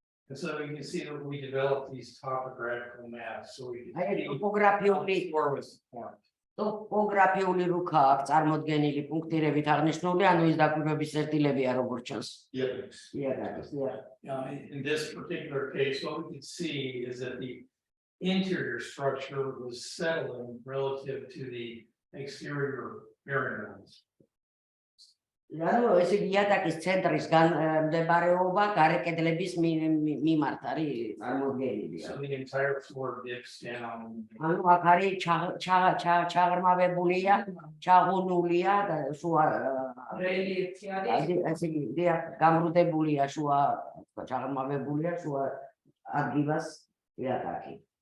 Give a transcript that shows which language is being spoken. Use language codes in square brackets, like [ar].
[en] And so you can see that we developed these topographical maps. So we აი could [ka] ტოპოგრაფიული რუქა აქვს წარმოდგენილი პუნქტირებით აღნიშნული, ანუ ის დაკვირვების წერტილებია როგორც ჩანს. [en] In this particular case, what we could see is that the interior structure was settling relative to the exterior variables. [ka] ანუ ეს იატაკის ცენტრის მდებარეობა გარე კედლების მიმართ არის წარმოდგენილი. [en] So the entire floor dips down. [ka] ანუ აქ არის ჩაღრმავებულია, ჩაღუნულია და შუა რელიეფი არის. ესე იგი, გამრუდებულია შუა, ჩაღრმავებულია შუა ადგილას იატაკი.